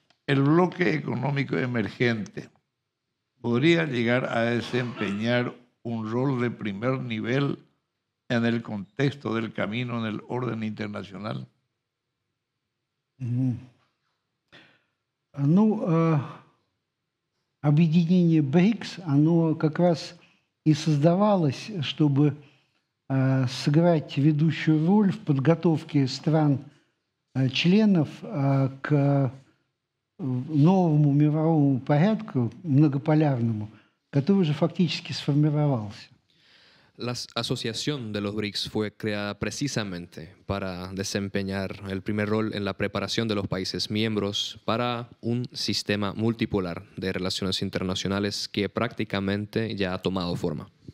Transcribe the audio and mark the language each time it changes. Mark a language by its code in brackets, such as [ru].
[es] el bloque económico emergente podría llegar a desempeñar un rol de primer nivel en el contexto del camino en el orden internacional? [ru] Ну, объединение БРИКС, оно как раз и создавалось, чтобы сыграть ведущую роль в подготовке стран-членов к новому мировому порядку, многополярному, который уже фактически сформировался. [es] La asociación de los BRICS fue creada precisamente para desempeñar el primer rol en la preparación de los países miembros para un sistema multipolar de relaciones internacionales que prácticamente ya ha tomado forma.